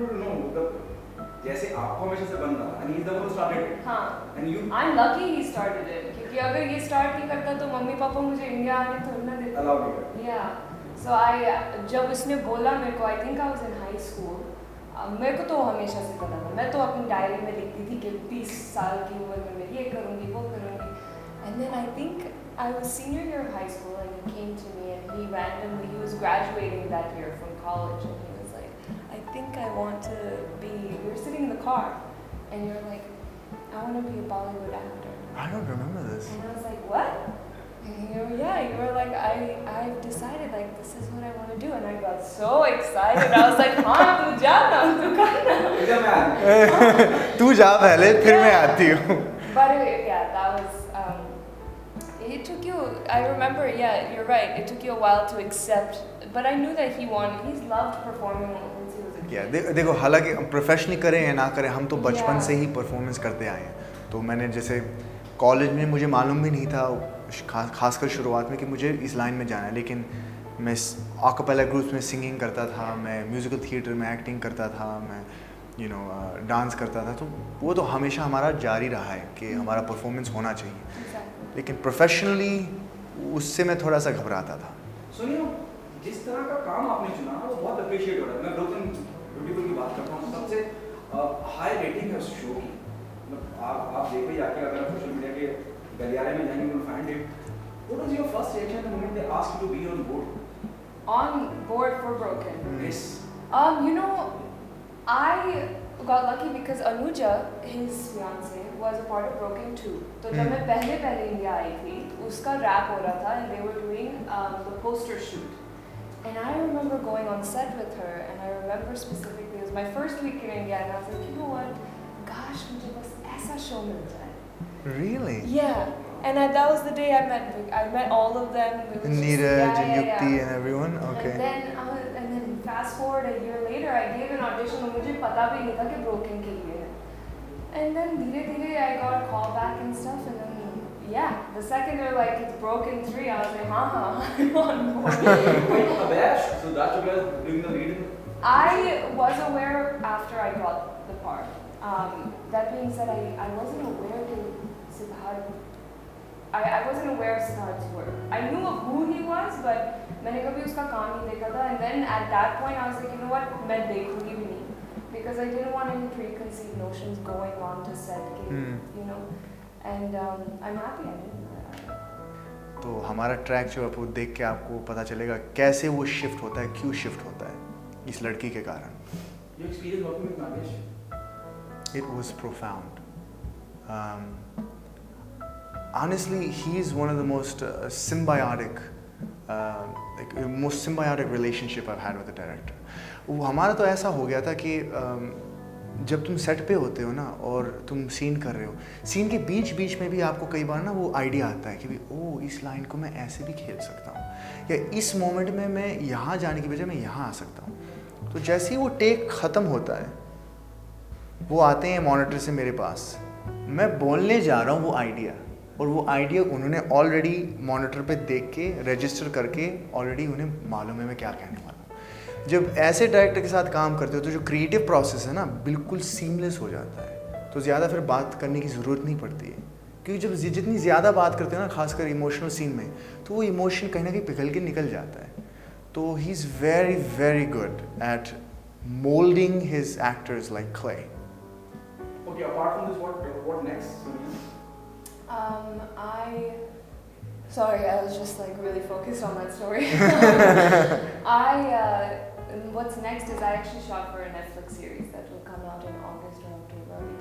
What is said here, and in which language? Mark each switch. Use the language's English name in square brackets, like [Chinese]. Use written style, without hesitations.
[Hindi] जैसे आपको हमेशा से बन रहा, [English] and he's the one who started it. [Hindi] हाँ, [English] And you I'm lucky he started it, [Hindi] क्योंकि अगर ये स्टार्ट नहीं करता तो मम्मी पापा मुझे इंडिया आने थोड़ी ना देते। [English] allow me. Yeah, so I [Hindi] जब उसने बोला मेरे को, [English] I think I was in high school, [Hindi] मेरे को तो हमेशा से पता था, मैं तो अपनी डायरी में लिखती थी कि 20 साल की उम्र में मैं ये करूँगी वो करूँगी। [English] And then I think I was senior year of high school and he came to me and he was graduating that year from college and he was like, I think I want to be, we were sitting in the car and you're like, I want to be a Bollywood actor. I don't remember this. And I was like, what? And you were like, I've decided, like, this is what I want to do. And I got so excited. I was like, [Hindi] हाँ, तू जा ना, तू करना. एकदम यार। तू जा पहले, फिर मैं आती हूँ। [English] But yeah, that was, it took you, I remember, yeah, you're right. It took you a while to accept, but I knew that he's loved performing since he was a kid. [Hindi] देखो, हालांकि professionally करें या ना करें, हम तो बचपन [English] Yeah. [Hindi] से ही परफॉर्मेंस करते आए हैं। तो मैंने जैसे कॉलेज में मुझे मालूम भी नहीं था, खासकर शुरुआत में, कि मुझे इस लाइन में जाना है, लेकिन मैं आकापेला ग्रुप्स में सिंगिंग करता था, मैं म्यूज़िकल थिएटर में एक्टिंग करता था, मैं डांस करता था। तो वो तो हमेशा हमारा जारी रहा है कि हमारा परफॉर्मेंस होना चाहिए, [English] Exactly. [Hindi] लेकिन प्रोफेशनली उससे मैं थोड़ा सा घबराता था। सुनिए, जिस तरह का काम आपने चुना वो बहुत अप्रिशिएट हो रहा है। मैं ब्रोकन ब्यूटीफुल की बात करता हूँ, सबसे हाई रेटिंग है उस शो की। मतलब आप देखो जाके, अगर आप सोशल मीडिया के गलियारे में जाएंगे, [English] you'll find it. What was your first reaction the moment they asked you to be on board? On board for Broken. Yes. You know, I got lucky because Anuja, his fiance, was a part of Broken too. [Hindi] तो जब मैं पहले India I थी, उसका rap हो रहा था [English] and they were doing the poster shoot. And I remember going on set with her and I remember specifically, it was my first week in India and I was like, you know what, gosh, [Hindi] मुझे बस ऐसा show मिल जाए. [English] Really? Yeah. And that was the day I met all of them. It was just- Neeraj and yeah, Yukti yeah. and everyone. Okay. And then fast forward a year later, I gave an audition [Hindi] और मुझे पता भी नहीं था कि Broken के लिए है. [English] And then धीरे I got a call back and stuff, and then yeah, the second they're like it's Broken 3, I was like, I'm on board. Wait, Abash, so that's what was doing the lead? I was aware after I got the part. That being said, I wasn't aware of Siddharth. I wasn't aware of Siddharth's work. I knew of who he was, but [Hindi] मैंने कभी उसका काम नहीं देखा था. [English] And then at that point, I was like, you know what, [Hindi] मैं देखूंगी भी नहीं, [English] because I didn't want any preconceived notions going on to set, you know. And I'm happy I didn't. [Hindi] तो हमारा ट्रैक जो है वो देख के आपको पता चलेगा कैसे वो शिफ्ट होता है, क्यों शिफ्ट होता है इस लड़की के कारण। [English] Your experience working with Nagesh? It was profound. Honestly, he is one of the most symbiotic relationship I've had with the director. [Hindi] वो हमारा तो ऐसा हो गया था कि जब तुम सेट पे होते हो ना और तुम सीन कर रहे हो, सीन के बीच में भी आपको कई बार ना वो आइडिया आता है कि ओह इस लाइन को मैं ऐसे भी खेल सकता हूँ, या इस मोमेंट में मैं यहाँ जाने की बजाय मैं यहाँ आ सकता हूँ। तो जैसे ही वो टेक ख़त्म होता है, वो आते हैं मॉनिटर से मेरे पास, मैं बोलने जा रहा हूँ वो आइडिया, और वो आइडिया उन्होंने ऑलरेडी मॉनिटर पे देख के रजिस्टर करके ऑलरेडी उन्हें मालूम है मैं क्या कहने वाला हूँ। जब ऐसे डायरेक्टर के साथ काम करते हो तो जो क्रिएटिव प्रोसेस है ना बिल्कुल सीमलेस हो जाता है, तो ज़्यादा फिर बात करने की ज़रूरत नहीं पड़ती है, क्योंकि जब जितनी ज़्यादा बात करते हैं ना खासकर इमोशनल सीन में, तो वो इमोशन कहीं ना कहीं पिघल के निकल जाता है. [English] तो he is very very good at moulding his actors like clay. Okay, apart from this, what next? Sorry, I was just like really focused on that story. What's next is I actually shot for a Netflix series that will come out in August or October.